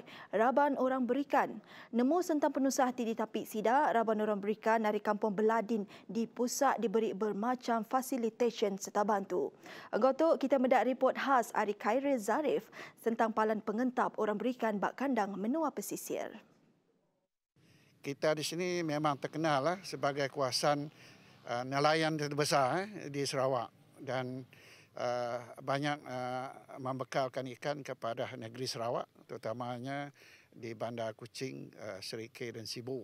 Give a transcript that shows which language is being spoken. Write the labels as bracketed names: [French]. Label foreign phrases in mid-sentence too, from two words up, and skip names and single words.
[Iban] Raban orang berikan. Nemu sentang penusah tik ditapik sidak, raban orang berikan dari kampung Beladin di pusat diberi bermacam facilitation serta bantu. Engau tu kita mendak report khas Ari Khairil Zarif tentang palan pengentap orang berikan bak kandang menua pesisir. [Malay] Kita di sini memang terkenal lah sebagai kawasan nelayan terbesar di Sarawak dan banyak membekalkan ikan kepada negeri Sarawak, terutamanya di Bandar Kuching, Serikay dan Sibu.